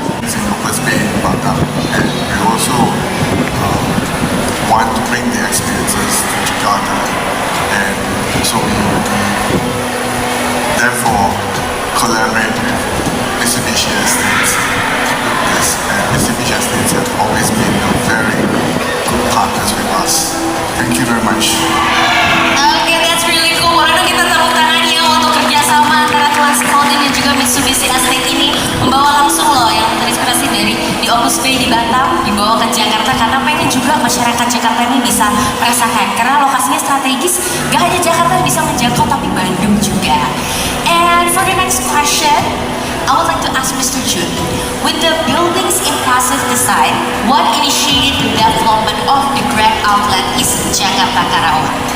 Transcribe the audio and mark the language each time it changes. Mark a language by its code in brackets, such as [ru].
[en] Singapore's been in Batam, and we also want to bring the experiences to Jakarta, and so we therefore collaborate with Mitsubishi Estates. And Mitsubishi Estates have always been very good partners with us. Thank you very much. Okay, that's really cool. [id] Waduh, kita tepuk tangan ya untuk kerjasama antara Tuan Sing Holdings dan juga Mitsubishi Estate ini membawa langsung loh yang terinspirasi dari di Opus Bay di Batam dibawa ke Jakarta, karena pengen juga masyarakat Jakarta ini bisa merasakan karena lokasinya strategis, gak hanya Jakarta bisa menjangkau tapi Bandung juga. [en] And for the next question, I would like to ask Mr. Jun, with the building's impressive design, what initiated the development of the Grand Outlet East Jakarta Karawang?